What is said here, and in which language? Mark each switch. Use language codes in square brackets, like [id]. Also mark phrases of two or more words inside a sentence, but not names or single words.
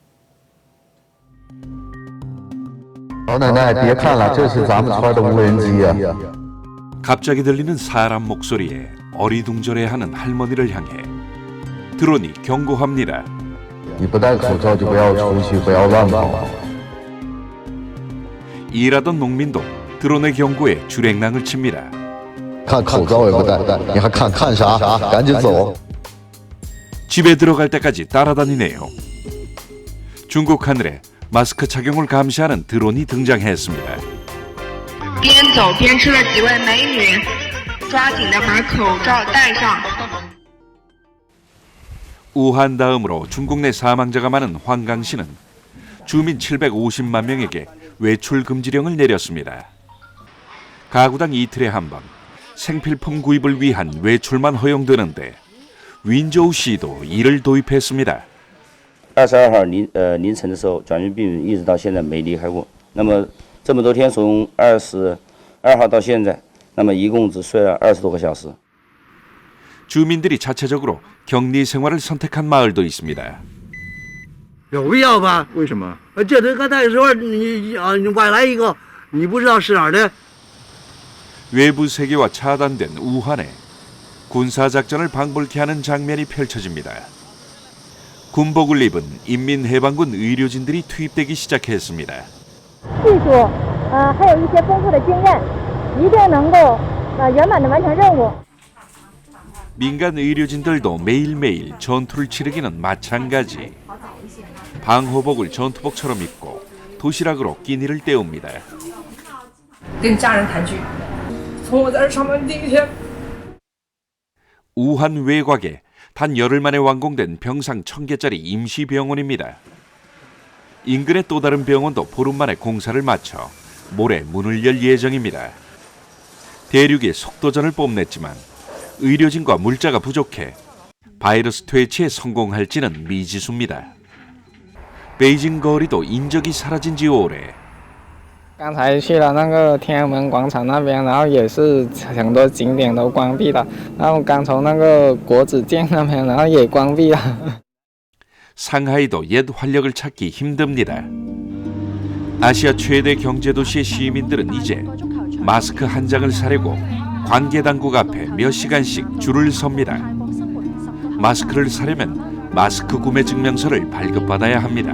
[ko] 갑자기 들리는 사람 목소리에 어리둥절해하는 할머니를 향해 드론이 경고합니다. 일하던 농민도 드론의 경고에 줄행랑을 칩니다. [zh] 看口罩也不戴，你还看啥？赶紧走！ [ko] 집에 들어갈 때까지 따라다니네요. 중국 하늘에 마스크 착용을 감시하는 드론이 등장했습니다. [zh] 边走边吃的几位美女，抓紧的把口罩戴上。 [ko] 우한 다음으로 중국 내 사망자가 많은 황강시는 주민 750만 명에게 외출 금지령을 내렸습니다. 가구당 이틀에 한 번 생필품 구입을 위한 외출만 허용되는데 윈저우시도 이를 도입했습니다. [zh] 22 号凌晨的时候，转运病一直到现在没离开过。那么这么多天，从22号到现在，那么一共只睡了20多个小时。 [ko] 주민들이 자체적으로 격리 생활을 선택한 마을도 있습니다. [zh] 有必要吧？为什么？这人刚才说你外来一个，你不知道是哪儿的。 [ko] 외부 세계와 차단된 우한에 군사작전을 방불케 하는 장면이 펼쳐집니다. 군복을 입은 인민해방군 의료진들이 투입되기 시작했습니다. [zh] 技术还有一些丰富的经验，一定能够圆满地完成任务。 [ko] 민간 의료진들도 매일매일 전투를 치르기는 마찬가지. 방호복을 전투복처럼 입고 도시락으로 끼니를 때웁니다. [zh] 跟家人团聚。从我在这上班第一天。 [ko] 우한 외곽에 단 열흘 만에 완공된 병상 1000개짜리 임시병원입니다. 인근의 또 다른 병원도 보름 만에 공사를 마쳐 모레 문을 열 예정입니다. 대륙의 속도전을 뽐냈지만 의료진과 물자가 부족해 바이러스 퇴치에 성공할지는 미지수입니다. 베이징 거리도 인적이 사라진 지 오래. [zh] 刚才去了那个天安门广场那边，然后也是很多景点都关闭了。然后刚从那个国子监那边，然后也关闭了。 [ko] 상하이도 옛 활력을 찾기 힘듭니다. 아시아 최대 경제도시의 시민들은 이제 마스크 한 장을 사려고 관계당국 앞에 몇 시간씩 줄을 섭니다. 마스크를 사려면 마스크 구매 증명서를 발급받아야 합니다.